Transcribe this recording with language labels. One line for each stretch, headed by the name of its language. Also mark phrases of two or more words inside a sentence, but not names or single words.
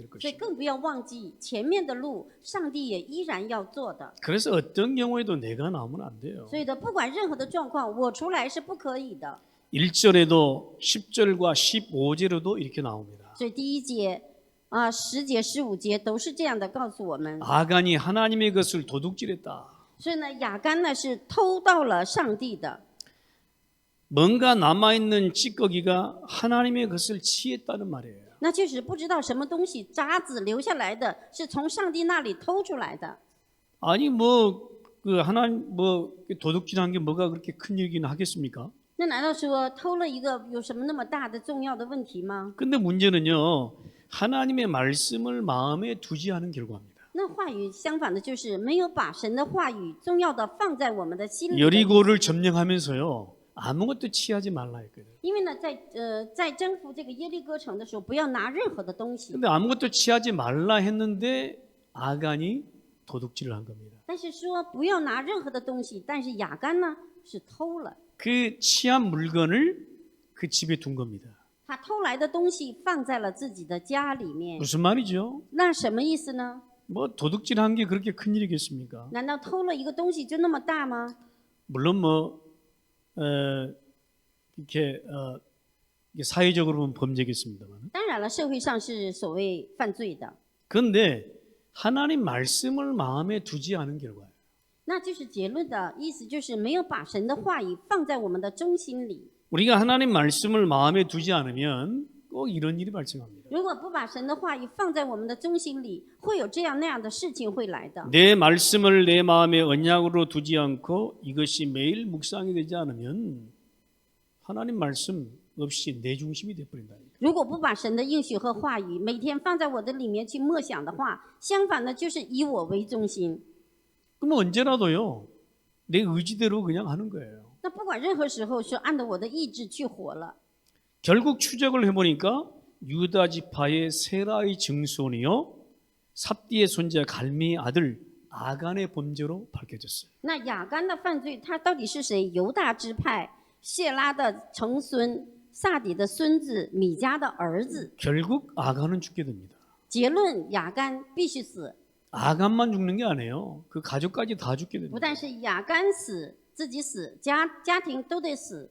Chinese: 所以
Korean: 것입니다.
Chinese: 更不要忘记前面的路，上帝也依然要做的。
Korean: 그래서 어떤 경우에도 내가 나오면 안 돼요.
Chinese: 所以的，不管任何的状况，我出来是不可以的。
Korean: 1절에도 10절과 15절에도 이렇게 나옵니다.
Chinese: 所以第一节啊、10节、15节都是这样的告诉我们。
Korean: 아간이 하나님의 것을 도둑질했다.
Chinese: 所以呢，亚干呢是偷到了上帝的，
Korean: 뭔가 남아있는 찌꺼기가 하나님의 것을 취했다는 말이에요.
Chinese: 那就是不知道什么东西渣子留下来的，是从上帝那里偷出来的。
Korean: 아니 그 하나님 도둑질한 게 뭐가 그렇게 큰 일이긴 하겠습니까?
Chinese: 那难道说偷了一个有什么那么大的重要的问题吗？
Korean: 근데 문제는요. 하나님의 말씀을 마음에 두지 않은 결과입니다.
Chinese: 那话语相反的就是没有把神的话语重要的放在我们的心里。
Korean: 여리고를 점령하면서요. 아무것도 취하지 말라 했거든요.
Chinese: 因为呢，在征服这个耶利哥城的时候，不要拿任何的东西。
Korean: 근데 아무것도 취하지 말라 했는데 아간이 도둑질을 한 겁니다.
Chinese: 但是说不要拿任何的东西，但是亚干呢是偷了，
Korean: 그 취한 물건을 그 집에 둔 겁니다.
Chinese: 他偷来的东西放在了自己的家里面。
Korean: 무슨 말이죠?
Chinese: 那什么意思呢？
Korean: 뭐 도둑질한 게 그렇게 큰 일이겠습니까?
Chinese: 难道偷了一个东西就那么大吗？
Korean: 물론 이렇게 이게 사회적으로 보면 범죄겠습니다만.
Chinese: 当然了，社会上是所谓犯罪的，
Korean: 그런데 하나님 말씀을 마음에 두지 않은 결과예요.
Chinese: 那就是结论的意思，就是没有把神的话语放在我们的中心里。
Korean: 우리가 하나님 말씀을 마음에 두지 않으면 꼭 이런 일이 발생합니다.
Chinese: 如果不把神的话语放在我们的中心里，会有这样那样的事情会来的。
Korean: 내 말씀을 내 마음에 언약으로 두지 않고 이것이 매일 묵상이 되지 않으면 하나님 말씀 없이 내 중심이 되어버린다니까.
Chinese: 如果不把神的应许和话语每天放在我的里面去默想的话，相反的就是以我为中心。
Korean: 그럼 언제라도요 내 의지대로 그냥 하는 거예요.
Chinese: 那不管任何时候是按照我的意志去活了。
Korean: 결국 추적을 해보니까 유다 지파의 세라의 증손이요 삽디의 손자 갈미의 아들 아간의 범죄로 밝혀졌어요.
Chinese: 那亚干的犯罪，他到底是谁？犹大支派谢拉的曾孙，撒底的孙子，米迦的儿子。
Korean: 결국 아간은 죽게 됩니다.
Chinese: 结论：亚干必须死。
Korean: 아간만 죽는 게 아니에요. 그 가족까지 다 죽게
Chinese: 不
Korean: 됩니다.
Chinese: 但是亚干死，自己死，家庭都得死。